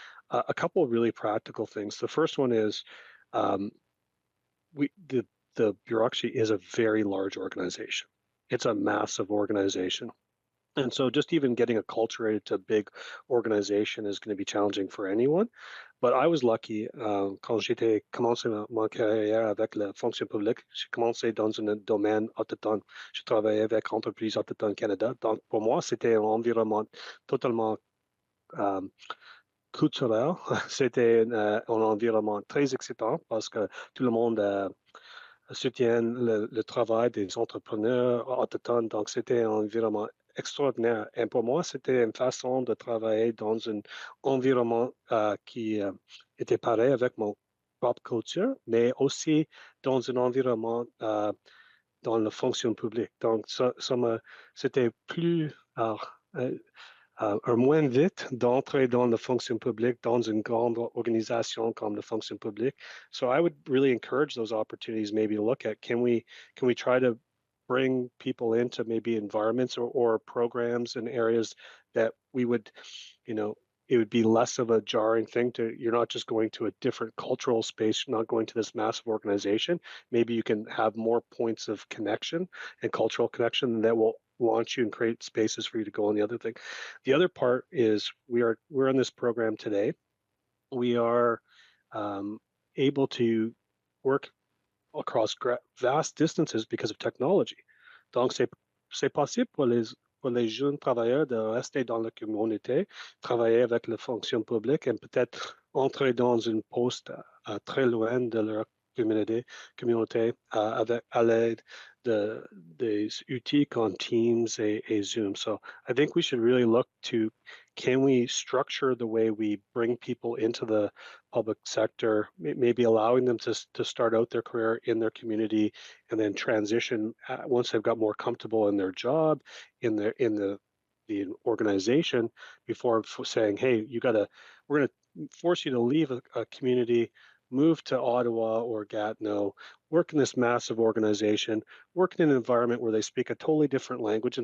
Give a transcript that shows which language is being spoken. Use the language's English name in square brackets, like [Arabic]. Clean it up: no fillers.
[English] A couple of really practical things. The first one is um, the bureaucracy is a very large organization. It's a massive organization. And so just even getting acculturated to a big organization is going to be challenging for anyone. But I was lucky [French] quand j'étais commencé ma carrière avec la fonction publique. J'ai commencé dans un domaine autochtone. Je travaillais avec Entreprises Autochtones Canada. Donc pour moi, c'était un environnement totalement euh, culturel. C'était un environnement très excitant parce que tout le monde soutiennent le travail des entrepreneurs autochtones. Donc, c'était un environnement extraordinaire. Et pour moi, c'était une façon de travailler dans un environnement qui était pareil avec mon propre culture, mais aussi dans un environnement dans la fonction publique. Donc, c'était plus un moins vite d'entrer dans la fonction publique dans une grande organisation comme la fonction publique. [English] So I would really encourage those opportunities. Maybe look at can we try to bring people into maybe environments or programs and areas that we would, you know, it would be less of a jarring thing to you're not just going to a different cultural space, you're not going to this massive organization. Maybe you can have more points of connection and cultural connection that will launch you and create spaces for you to go on the other thing. The other part is we're in this program today. We are um, able to work across vast distances because of technology. [French] Donc, c'est possible pour les jeunes travailleurs de rester dans la communauté, travailler avec la fonction publique et peut-être entrer dans un poste très loin de leur communauté avec, à l'aide des outils comme Teams et Zoom. [English] So I think we should really look to can we structure the way we bring people into the public sector, maybe allowing them to start out their career in their community and then transition once they've got more comfortable in their job, in the organization, before saying, "Hey, we're going to force you to leave a community, move to Ottawa or Gatineau, work in this massive organization, work in an environment where they speak a totally different language.